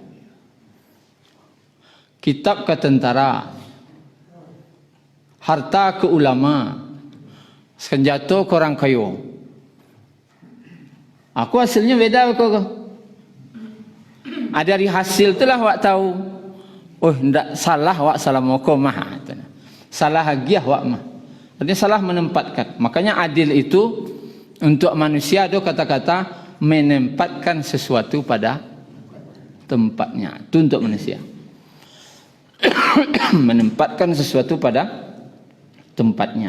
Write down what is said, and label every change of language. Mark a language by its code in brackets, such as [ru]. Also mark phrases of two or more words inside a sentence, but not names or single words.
[id] Kitab ke tentara, harta ke ulama, senjata ke orang kayu. Aku hasilnya beda kok. Dari hasil itulah awak tahu. [min] Oh, ndak salah awak salah mokomah. Salah hagiah awak mah. [id] Artinya salah menempatkan. Makanya adil itu untuk manusia ada kata-kata menempatkan sesuatu pada tempatnya. Itu untuk manusia. Menempatkan sesuatu pada tempatnya.